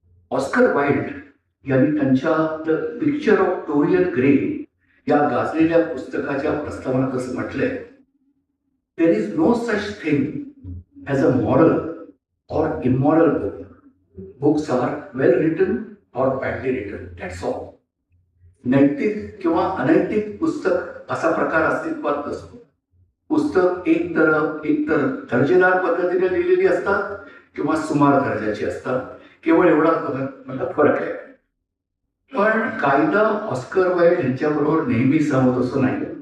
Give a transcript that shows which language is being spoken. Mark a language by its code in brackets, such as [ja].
[mr] Oscar Wilde यांनी त्यांच्या the picture of Dorian Gray या गाजलेल्या पुस्तकाच्या प्रस्तावनात असं म्हटलंय, [en] There is no such thing as a moral or immoral book. Books are well written or badly written. That's all. [mr] नैतिक किंवा अनैतिक पुस्तक असा प्रकार अस्तित्वात नसतो. पुस्तक एक तर दर्जेदार पद्धतीने लिहिलेली असतात किंवा सुमार दर्जाची असतात. केवळ एवढाच फरक आहे. पण कायदा ऑस्कर वाइल्ड यांच्याबरोबर नेहमी सहमत असतो नाही.